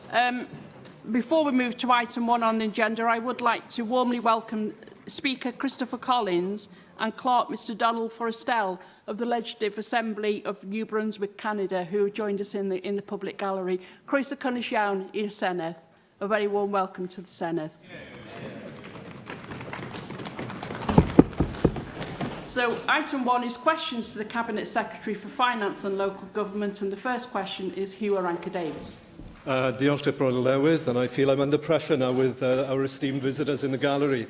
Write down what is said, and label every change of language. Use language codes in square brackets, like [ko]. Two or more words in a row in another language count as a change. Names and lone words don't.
[en] Before we move to item 1 on the agenda, I would like to warmly welcome Speaker Christopher Collins and Clerk Mr Donald Forrestal of the Legislative Assembly of New Brunswick, Canada, who joined us in the public gallery. [cy] Croeso cynnes Llawn i'r Senedd. [en] A very warm welcome to the Senedd. So, item 1 is questions to the Cabinet Secretary for Finance and Local Government, and the first question is Hugh Davis. [cy] Diolch Dyma'r Llywydd, [en] and I feel I'm under pressure now with our esteemed visitors in the gallery.